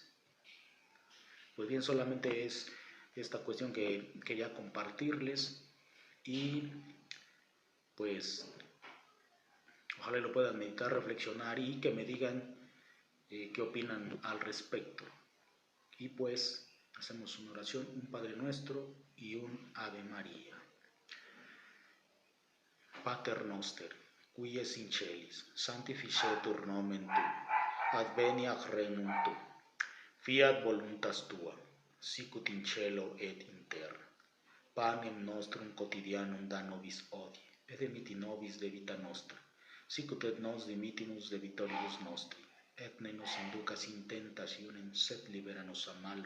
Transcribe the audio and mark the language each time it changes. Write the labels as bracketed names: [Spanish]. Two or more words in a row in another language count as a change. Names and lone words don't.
[Spanish] Pues bien, solamente es esta cuestión que quería compartirles, y pues ojalá lo puedan meditar, reflexionar, y que me digan qué opinan al respecto. Y pues hacemos una oración, un Padre Nuestro y un Ave María. [Latin] Pater Noster, qui es in celis, sanctificetur nomen tu, adveniat regnum tu, fiat voluntas tua, sicut in cielo et in terra. Panem nostrum quotidianum da nobis hodie, et dimitti nobis debita nostra, sicut et nos dimittimus debitoribus nostri, et ne nos inducas in tentationem, sed libera nos a malo.